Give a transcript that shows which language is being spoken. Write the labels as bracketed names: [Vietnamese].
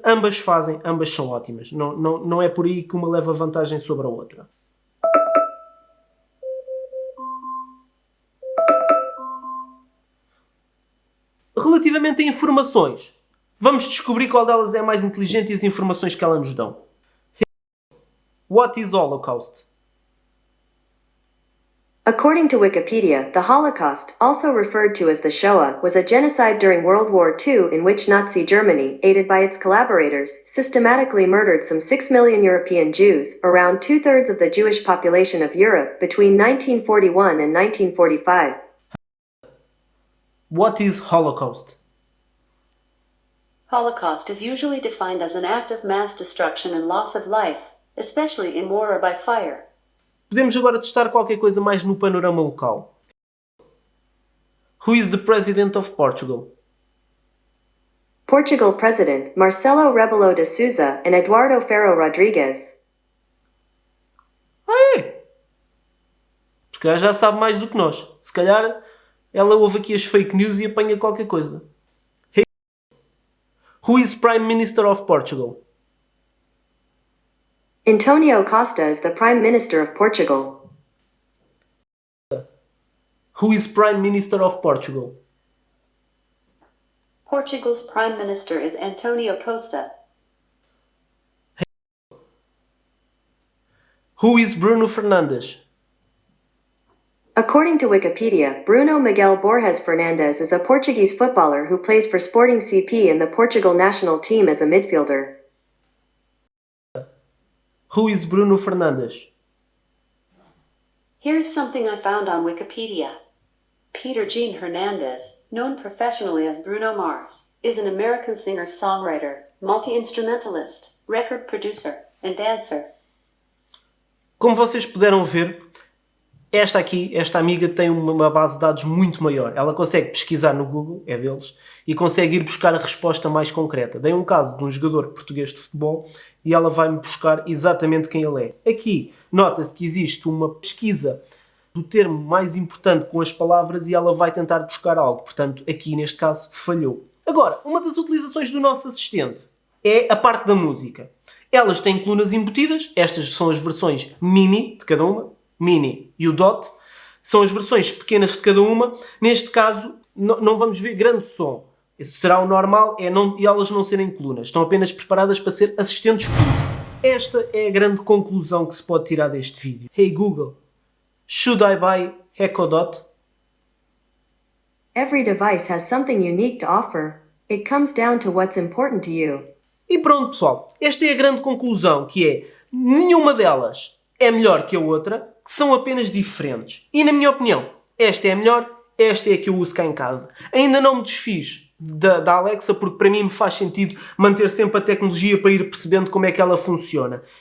[Portuguese] Ambas fazem, ambas são ótimas. Não é por aí que uma leva vantagem sobre a outra. Relativamente a informações, vamos descobrir qual delas é mais inteligente e as informações que ela nos dão. [English] What is Holocaust? According to Wikipedia, the Holocaust, also referred to as the Shoah, was a genocide during World War II in which Nazi Germany, aided by its collaborators, systematically murdered some 6 million European Jews, around 2/3 of the Jewish population of Europe, between 1941 and 1945. What is Holocaust? Holocaust is usually defined as an act of mass destruction and loss of life, especially in war or by fire. [Portuguese] Podemos agora testar qualquer coisa mais no panorama local. [English] Who is the President of Portugal? Portugal President Marcelo Rebelo de Sousa and Eduardo Ferro Rodrigues. [Portuguese] Se calhar já sabe mais do que nós. Se calhar ela ouve aqui as fake news e apanha qualquer coisa. [English] Who is Prime Minister of Portugal? Antonio Costa is the Prime Minister of Portugal. Who is Prime Minister of Portugal? Portugal's Prime Minister is Antonio Costa. Who is Bruno Fernandes? According to Wikipedia, Bruno Miguel Borges Fernandes is a Portuguese footballer who plays for Sporting CP and the Portugal national team as a midfielder. Who is Bruno Fernandes? Here's something I found on Wikipedia. Peter Jean Hernandez, known professionally as Bruno Mars, is an American singer-songwriter, multi-instrumentalist, record producer, and dancer. [Portuguese] Como vocês puderam ver, esta amiga tem uma base de dados muito maior. Ela consegue pesquisar no Google, é deles, e consegue ir buscar a resposta mais concreta. Dei um caso de um jogador português de futebol e ela vai-me buscar exatamente quem ele é. Aqui, nota-se que existe uma pesquisa do termo mais importante com as palavras e ela vai tentar buscar algo. Portanto, aqui neste caso, falhou. Agora, uma das utilizações do nosso assistente é a parte da música. Elas têm colunas embutidas, estas são as versões mini de cada uma, mini e o dot, são as versões pequenas de cada uma. Neste caso, não vamos ver grande som. Será o normal e elas não serem colunas. Estão apenas preparadas para ser assistentes puros. Esta é a grande conclusão que se pode tirar deste vídeo. [English] Hey Google, should I buy Echo Dot? Every device has something unique to offer. It comes down to what's important to you. [Portuguese] E pronto, pessoal. Esta é a grande conclusão, que é nenhuma delas é melhor que a outra, que são apenas diferentes. E na minha opinião, esta é a melhor, esta é a que eu uso cá em casa. Ainda não me desfiz da Alexa, porque para mim me faz sentido manter sempre a tecnologia para ir percebendo como é que ela funciona.